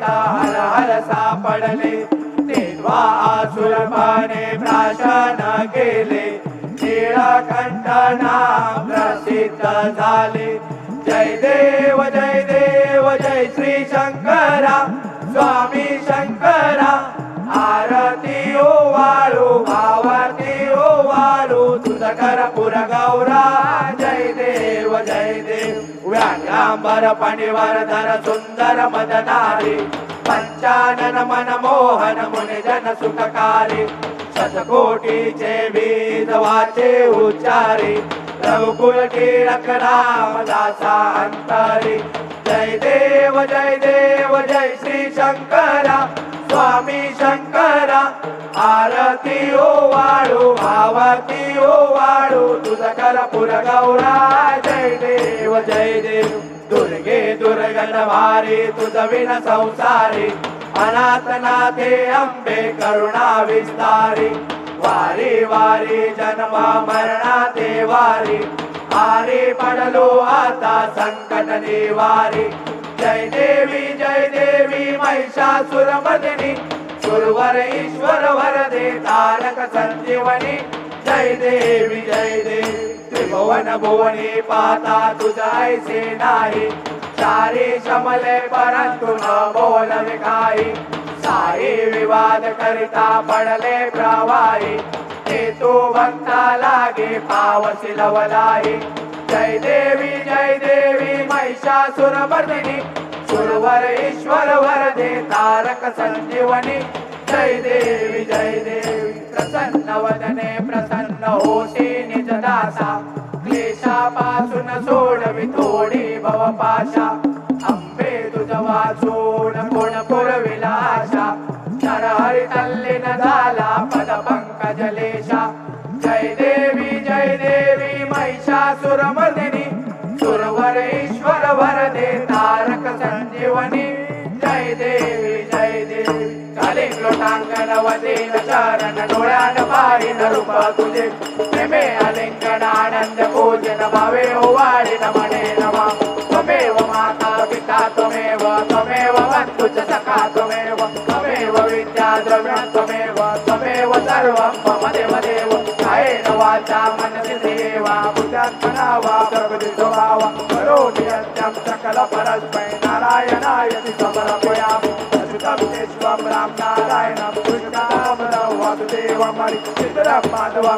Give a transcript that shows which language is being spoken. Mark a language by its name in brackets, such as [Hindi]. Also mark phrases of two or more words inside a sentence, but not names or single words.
[Marathi] हर हर सापडले ते द्वासुर पाने प्राशन केले नीळकंठ नाम प्रसिद्ध झाले जय देव जय श्री शंकरा स्वामी शंकरा आरती ओवाळू भावारती ओवाळू तुझ कर्पूर गौरा जय देव व्याघ्रांबर फणीवर धर सुंदर मदनारी पंचानन मन मोहन मुनि जन सुखकारी शतकोटीचे वेद वाचे उच्चारी रघुकुल टिळक रामदासा अंतरी जय देव जय श्री शंकरा स्वामी शंकरा आरती ओवाळू भावारती ओवाळू तुझ कर्पूर गौरा जय देव दुर्गे दुर्गण भारी तुझ विन संसारी अनाथनाथे अंबे करुणा विस्तारी वारी वारी जन्म मरणाते वारी आरी पडलो आता संकट निवारी जय देवी महिषासुरमर्दिनी सुरवर ईश्वर वरदे तारक संजीवनी जय देवी त्रिभुवन भुवनी पाता तुझ ऐसे नाही चारी शमले परंतु न बोलवे काही साई विवाद करिता पडले प्रवाही हेतू भक्ता लागे पावसी लवलाही जय देवी महिषासुरमर्दिनी सुरवर ईश्वर वरदे तारक संजीवनी जय देवी प्रसन्न वदने प्रसन्न होशी निज दासा क्लेशापासून सोडवी थोडी भवपाशा अंबे तुझ वाचून कोण पुरविला आशा नरहरी तल्लीन झाला पद पंकजलेशा जय देवी महिषासुरमर्दिनी सुरवर ईश्वर वरदे तारक संजीवनी जय देवी कालिक लोटांगण वदीन चरण डोळ्यान पाहिन रूप तुझे प्रेमे आलिंगन आनंद पूजन भावे ओवाळीन म्हणे नमा [Sanskrit] त्वमेव माता पिता त्वमेव बंधुच सखा त्वमेव विद्या द्रव्य त्वमेव सर्वं मम देव कायेन वाचा मनसिद्धेवा बुद्ध्यात्मना वा प्रकृती स्वभावा करोमि यज्ञं सकल परस्मै नारायणाय समर्पयामि अच्युतं केशवं राम नारायणं कृष्णं वासुदेवं हरिं माधवं